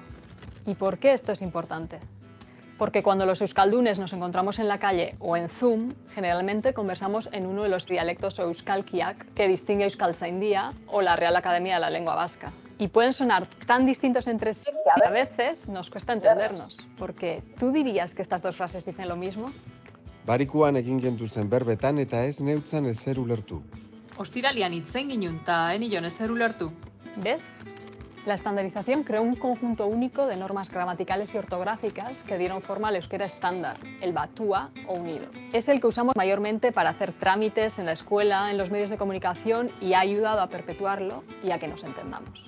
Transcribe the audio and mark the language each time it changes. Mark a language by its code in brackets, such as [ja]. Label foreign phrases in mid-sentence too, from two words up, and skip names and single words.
[es] ¿Y por qué esto es importante? Porque cuando los euskaldunes nos encontramos en la calle o en Zoom, generalmente conversamos en uno de los dialectos o euskalkiak que distingue Euskaltzaindia o la Real Academia de la Lengua Vasca. Y pueden sonar tan distintos entre sí que a veces nos cuesta entendernos. Porque, ¿tú dirías que estas dos frases dicen lo mismo? [eu] Barikuan egin gentuzen berbetan eta ez neutzan ezer ulertu. Ostiralian hitzen ginun ta enion ezer ulertu. [es] ¿Ves? La estandarización creó un conjunto único de normas gramaticales y ortográficas que dieron forma al euskera estándar, el batúa o unido. Es el que usamos mayormente para hacer trámites en la escuela, en los medios de comunicación y ha ayudado a perpetuarlo y a que nos entendamos.